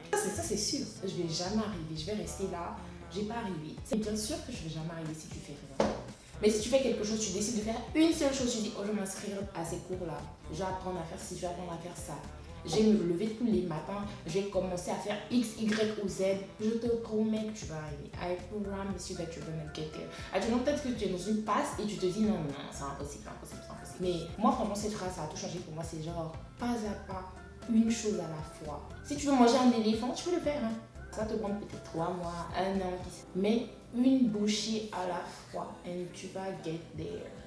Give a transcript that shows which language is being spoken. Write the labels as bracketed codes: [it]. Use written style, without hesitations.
[fr] Ça c'est sûr. Je vais jamais arriver. Je vais rester là. Je vais pas arriver. C'est bien sûr que je vais jamais arriver si tu fais rien. Mais si tu fais quelque chose, tu décides de faire une seule chose, tu dis oh je vais m'inscrire à ces cours-là, je vais apprendre à faire ci, je vais apprendre à faire ça. Je vais me lever tous les matins, je vais commencer à faire X, Y ou Z. Je te promets que tu vas arriver. [en] I promise you that you're gonna get there. [fr] Actuellement, peut-être que tu es dans une passe et tu te dis non, c'est impossible. Mais moi, franchement, cette phrase, ça a tout changé pour moi. C'est genre pas à pas, une chose à la fois. Si tu veux manger un éléphant, tu peux le faire. Hein. Ça va te prendre peut-être 3 mois, 1 an, mais une bouchée à la fois [en] and [fr] tu vas [en] get there.